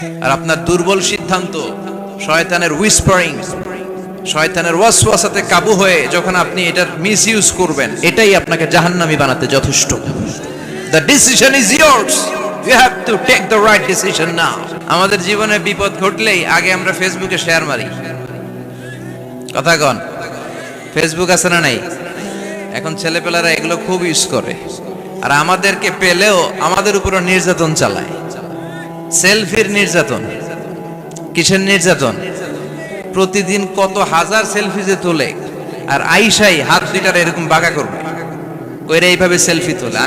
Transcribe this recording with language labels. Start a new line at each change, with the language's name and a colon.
Bangla: আর আপনার দুর্বল সিদ্ধান্ত, শয়তানের হুইসপারিং, শয়তানের ওয়াসওয়াসাতে কাবু হয়ে যখন আপনি এটার মিসইউজ করবেন, এটাই আপনাকে জাহান্নামী বানাতে যথেষ্ট।
English: The decision is yours. You have to take the right decision now.
Bangla: আমাদের জীবনে বিপদ ঘটলেই আগে আমরা ফেসবুকে শেয়ার মারি। কথা কন, ফেসবুক আছে না নাই? এখন ছেলেপেলারা এগুলো খুব ইউজ করে, আর আমাদেরকে পেলেও আমাদের উপর নির্যাতন চালায়। সেলফির নির্যাতন। কিসের নির্যাতন? প্রতিদিন কত হাজার সেলফি যে তোলে, আর আইসাই হাত দুইটার এরকম বাঁকা করবে, কইরা এইভাবে সেলফি তোলে।